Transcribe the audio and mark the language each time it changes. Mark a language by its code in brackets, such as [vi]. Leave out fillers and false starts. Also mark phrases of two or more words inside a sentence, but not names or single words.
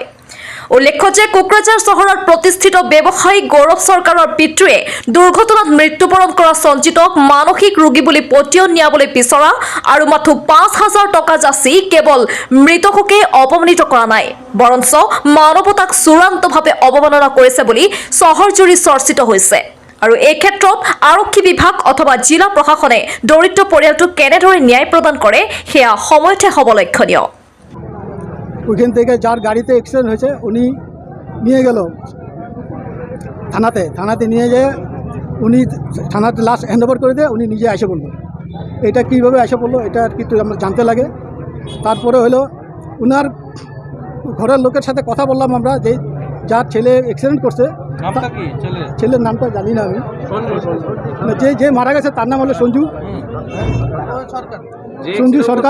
[as] উল্লেখ্য যে কোকৰাঝাৰ চহৰত প্ৰতিষ্ঠিত ব্যৱসায়ী গৌৰৱ চৰকাৰৰ পিতৃয়ে দুৰ্ঘটনাত মৃত্যুবৰণ কৰা সঞ্জিতক মানসিক ৰোগী বুলি পতিয়ন নিয়াবলৈ বিচৰা আৰু মাথো ৫,০০০ টকা যাচি কেৱল মৃতককে অপমানিত কৰা নাই, বৰঞ্চ মানৱতাক চূড়ান্তভাৱে অৱমাননা কৰিছে বুলি চহৰজুৰি চৰ্চিত হৈছে। আৰু এই ক্ষেত্ৰত আৰক্ষী বিভাগ অথবা জিলা প্ৰশাসনে দৰিদ্ৰ পৰিয়ালটোক কেনেদৰে ন্যায় প্রদান করে সেয়া সময়তে হ'ব লক্ষণীয়। [bn] ওইখান থেকে যার গাড়িতে অ্যাক্সিডেন্ট হয়েছে উনি নিয়ে গেল থানাতে নিয়ে যেয়ে উনি থানাতে লাশ [en] hand over [bn] করে দিয়ে উনি নিজে এসে বললো। এটা কীভাবে এসে বললো এটা আর কিন্তু আমরা জানতে লাগে। তারপরে হলো উনার ঘরের লোকের সাথে কথা বললাম আমরা যে যার ছেলে অ্যাক্সিডেন্ট করছে ছেলের নামটা জানি না আমি, যে মারা গেছে তার নাম হলো সঞ্জু সরকার।